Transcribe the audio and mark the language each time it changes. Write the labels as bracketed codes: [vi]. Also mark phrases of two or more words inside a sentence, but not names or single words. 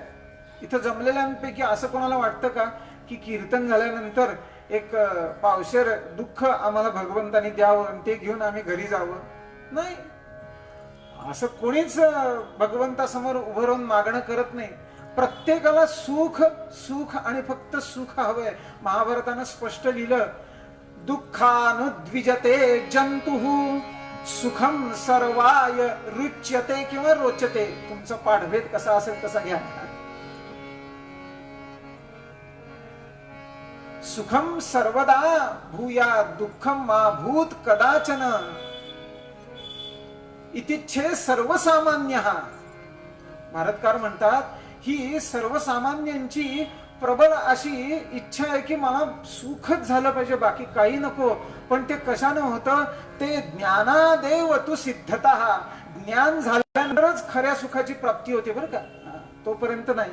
[mr] इथं जमलेल्यांपैकी असं कोणाला वाटतं का की कीर्तन झाल्यानंतर एक पावशेर दुःख आम्हाला भगवंतानी द्यावं आणि ते घेऊन आम्ही घरी जावं? नाही, असं कोणीच भगवंतासमोर उभं राहून मागणं करत नाही. प्रत्येकाला सुख सुख आणि फक्त सुख हवंय. महाभारतानं स्पष्ट लिहिलं, [sa] दुःखानुद्विजते जंतुः सुखम सर्वाय रुच्यते किंवा रोचते. [mr] तुमचा पाठभेद कसा असेल तसा घ्या. [sa] सुखम सर्वदा भूया दुःखम मा भूत कदाचन इतिच्छे सर्वसामान्य. [mr] भारतकार म्हणतात, ही सर्वसामान्यांची प्रबळ अशी इच्छा आहे की मला सुखच झालं पाहिजे, बाकी काही नको. पण ते कशानं होतं? ते [sa] ज्ञानादेव तू सिद्धतः. [mr] ज्ञान झाल्यानंतरच खऱ्या सुखाची प्राप्ती होते बरं का, तोपर्यंत नाही.